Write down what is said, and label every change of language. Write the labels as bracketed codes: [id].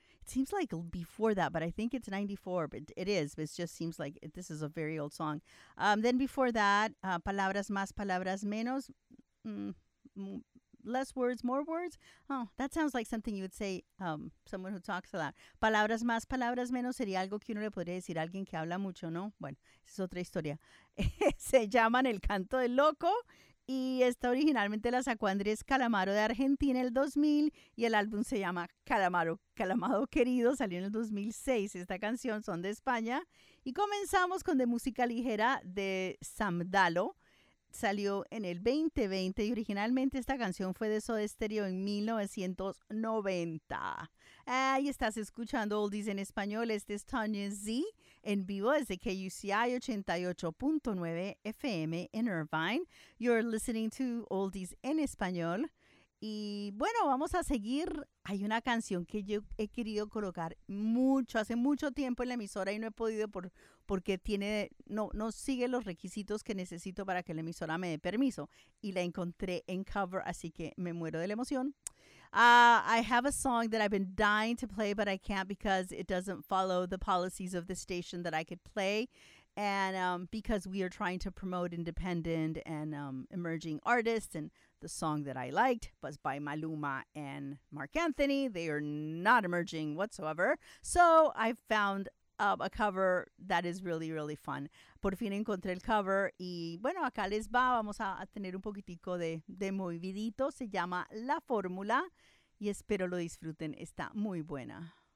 [en] It seems like before that, but I think it's 94, but it is. But it just seems like this is a very old song. Then before that, Palabras Más, Palabras Menos, less words, more words. Oh, that sounds like something you would say, someone who talks a lot. [es] Palabras más, palabras menos sería algo que uno le podría decir a alguien que habla mucho, ¿no? Bueno, esa es otra historia. Se llaman El Canto del Loco y esta originalmente la sacó Andrés Calamaro de Argentina en el 2000 y el álbum se llama Calamaro, Calamado Querido, salió en el 2006. Esta canción son de España y comenzamos con De Música Ligera de Sam Dalo. Salió en el 2020 y originalmente esta canción fue de Soda Stereo en 1990. Ahí estás escuchando Oldies en Español. Este es Tanya Z en vivo desde KUCI 88.9 FM en Irvine. [en] You're listening to Oldies en Español. [es] Y bueno, vamos a seguir. Hay una canción que yo he querido colocar mucho, hace mucho tiempo en la emisora y no he podido porque no sigue los requisitos que necesito para que la emisora me dé permiso. Y la encontré en cover, así que me muero de la emoción. [en] I have a song that I've been dying to play, but I can't because it doesn't follow the policies of the station that I could play. And because we are trying to promote independent and emerging artists, and the song that I liked was by Maluma and Marc Anthony. They are not emerging whatsoever. So I found a cover that is really, really fun. [es] Por fin encontré el cover y bueno, acá les va. Vamos a tener un poquitico de movidito. Se llama La Fórmula y espero lo disfruten. Está muy buena.